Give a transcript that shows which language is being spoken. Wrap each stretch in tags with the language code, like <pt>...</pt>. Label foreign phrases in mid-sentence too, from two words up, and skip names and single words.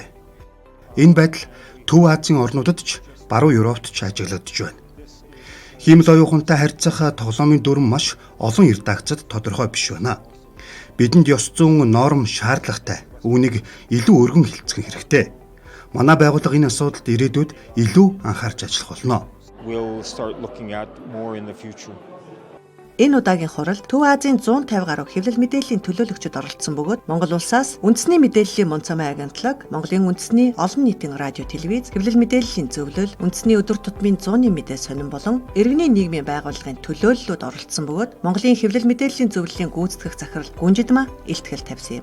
<mn>Энэ байдал Төв Азийн орнуудад ч баруун Европт ч ажиглагдж байна. Хэмэл оюун ухаантай харьцах тоглоомын дүрм маш олон редакцад тодорхой биш байна. Бидэнд ёс зүйн норм шаардлагатай. Үүнийг илүү өргөн хэлцэх хэрэгтэй. Манай байгууллага энэ асуудалд ирээдүйд илүү анхаарч ажиллах болно.</mn> <en>We'll start looking at more in the future.</en> <mn>Энэ удаагийн хуралд Төв Азийн 150 гаруй хэвлэл мэдээллийн төлөөлөгчид оролцсон бөгөөд Монгол улсаас үндэсний мэдээллийн Монцомын агентлаг, Монголын үндэсний олон нийтийн радио, телевиз, хэвлэл мэдээллийн зөвлөл, үндэсний өдөр тутмын 100-ны мэдээ сонин болон иргэний нийгмийн байгууллагын төлөөллүүд оролцсон бөгөөд Монголын хэвлэл мэдээллийн зөвлөлийн гүйцэтгэх захирал Гүнжидмаа илтгэл тавьсан юм.</mn>